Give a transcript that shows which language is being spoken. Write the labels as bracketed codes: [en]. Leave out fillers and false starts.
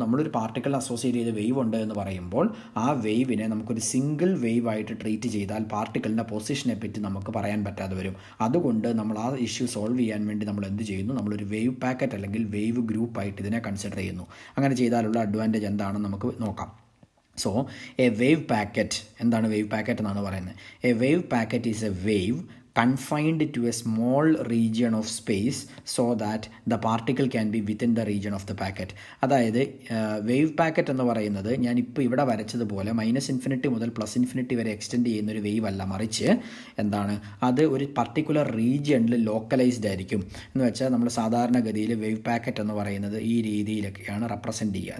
[ml] നമ്മളൊരു പാർട്ടിക്കിളിനെ അസോസിയേറ്റ് ചെയ്ത വേവ് ഉണ്ട് എന്ന് പറയുമ്പോൾ ആ വേവിനെ നമുക്കൊരു സിംഗിൾ വേവായിട്ട് ട്രീറ്റ് ചെയ്താൽ പാർട്ടിക്കിളിൻ്റെ പൊസിഷനെ പറ്റി നമുക്ക് പറയാൻ പറ്റാതെ വരും. അതുകൊണ്ട് നമ്മൾ ആ ഇഷ്യൂ സോൾവ് ചെയ്യാൻ വേണ്ടി നമ്മൾ എന്ത് ചെയ്യുന്നു? നമ്മളൊരു വേവ് പാക്കറ്റ് അല്ലെങ്കിൽ വേവ് ഗ്രൂപ്പായിട്ട് ഇതിനെ കൺസിഡർ ചെയ്യുന്നു. അങ്ങനെ ചെയ്താലുള്ള അഡ്വാൻറ്റേജ് എന്താണ് നമുക്ക് നോക്കാം. സോ എ വേവ് പാക്കറ്റ്, എന്താണ് വേവ് പാക്കറ്റ് എന്നാണ് പറയുന്നത്? [en] A wave packet is a wave confined to a small region of space so that the particle can be within the region of the packet. [ml] അതായത് wave packet എന്ന് പറയുന്നത് ഞാനിപ്പോൾ ഇവിടെ വരച്ചതുപോലെ -infinity മുതൽ +infinity വരെ extend ചെയ്യുന്ന ഒരു വേവ് അല്ല, മറിച്ച് എന്താണ്, അത് ഒരു പർട്ടിക്കുലർ റീജിയണിൽ ലോക്കലൈസ്ഡ് ആയിരിക്കും. എന്ന് വെച്ചാൽ നമ്മൾ സാധാരണഗതിയിൽ വേവ് പാക്കറ്റ് എന്ന് പറയുന്നത് ഈ രീതിയിലൊക്കെയാണ് റെപ്രസെൻറ്റ് ചെയ്യുക.